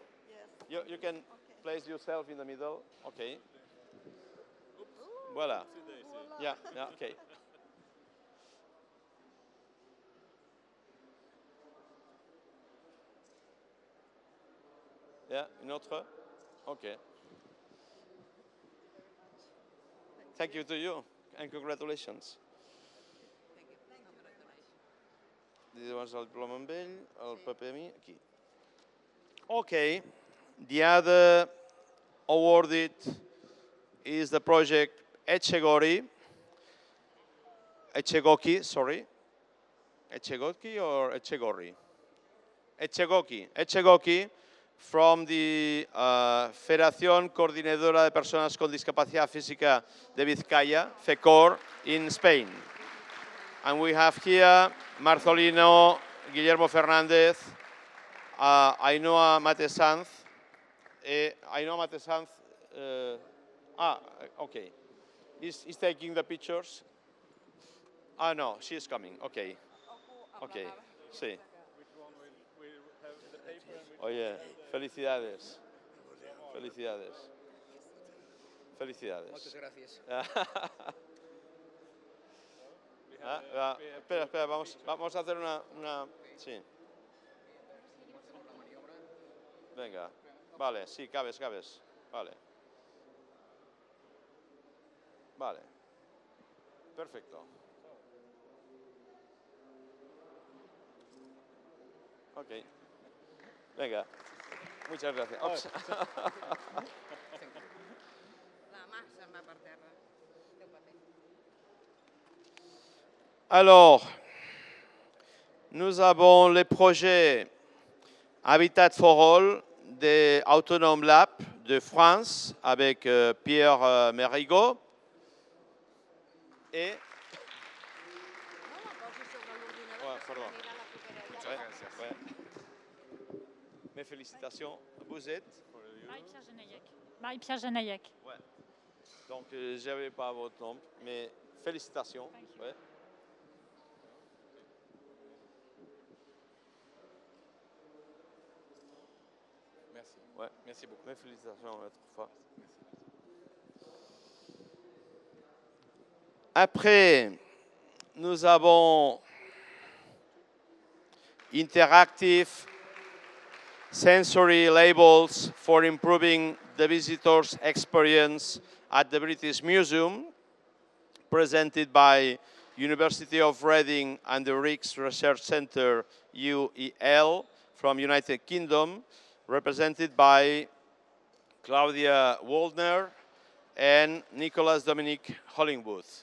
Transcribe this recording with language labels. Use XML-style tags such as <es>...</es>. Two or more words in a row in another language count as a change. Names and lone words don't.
<en>You can place yourself in the middle. Okay. Voila. Yeah, okay. Yeah,</en> <fr>une autre?</fr> <en>Okay. Thank you to you, and congratulations.</en> <ca>Llavors el diploma amb ell, el paper a mi, aquí.</ca> <en>Okay, the other awarded is the project Echegori. Echegoki, sorry. Echegoki or Echegori? Echegoki from the Federación Coordinadora de Personas con Discapacidad Física de Vizcaya, FECOR, in Spain. And we have here Marcelino, Guillermo Fernández, Ainhoa Matesanz. Ainhoa Matesanz, okay. Is taking the pictures. Ah, no, she is coming. Okay.</en> <es>Okay, sí. Oye, felicidades. Felicidades. Felicidades. Muchas gracias. Espera, vamos a hacer una... Sí. Venga, vale, sí, cabes. Vale. Vale. Perfecto. Ok. Venga. Muchas gracias. Ops.</es> <ca>La mà se'n va per terra. Déu paper.</ca> <fr>Alors, nous avons le projet Habitat for All des Autonome Lab de France avec Pierre Mérigot. Et...</fr> <ca>No la posis sobre l'ordinador,</ca> <fr>Ouais,</fr> <ca>que se</ca> <fr>pardon.</fr> <ca>n'anirà la propera</ca> <fr>Ouais,</fr> <ca>etapa.</ca> <fr>ouais. Mes félicitations. Vous êtes Marie-Pierre Genaillec. Marie-Pierre Genaillec. Ouais. Donc, je n'avais pas votre nom, mais félicitations. Ouais. Merci. Ouais. Merci beaucoup. Mes félicitations autrefois. Après, nous avons</fr> <en>interactive sensory labels for improving the visitor's experience at the British Museum, presented by University of Reading and the Rijks Research Centre, UEL, from United Kingdom, represented by Claudia Waldner and Nicholas Dominic Hollingwood.</en>